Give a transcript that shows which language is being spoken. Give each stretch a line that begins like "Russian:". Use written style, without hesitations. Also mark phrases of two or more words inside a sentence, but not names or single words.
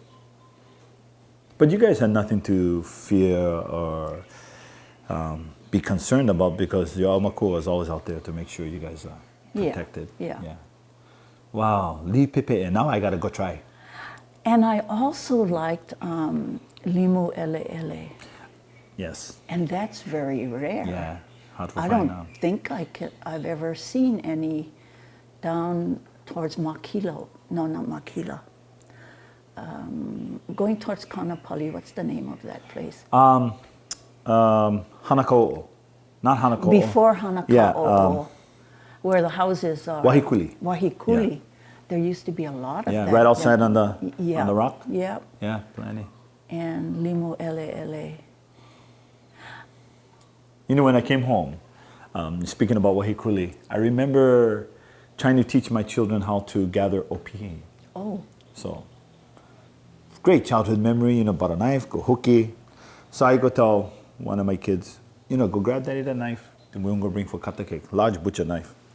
English: But you guys had nothing to fear or be concerned about because your aumakua was always out there to make sure you guys are protected. Yeah. Wow, li pepe, and now I gotta go try. And I also liked
Hawaiian: limu ele ele.
English: Yes. And that's very rare. Yeah. Hard to I find don't now. think I've ever seen any down towards Makila. No, not Makila. Going towards Kanapali, what's the name of that place? Hanakō'o. Not Hanakō'o. Before Hanaka'o, Yeah, where the houses are. Wahikuli. Wahikuli. Yeah. There used to be a lot of that. Right outside on the Yeah. rock? Yeah. Yeah, plenty.
Hawaiian: And limu ele ele.
English: You know, when I came home, speaking about Wahikuli, I remember trying to teach my children how to gather opihi. Oh. So, great childhood memory, you know, bought a knife, go hooky. So I go tell one of my kids, you know, go grab daddy that knife, and we're gonna bring for kata cake, large butcher knife.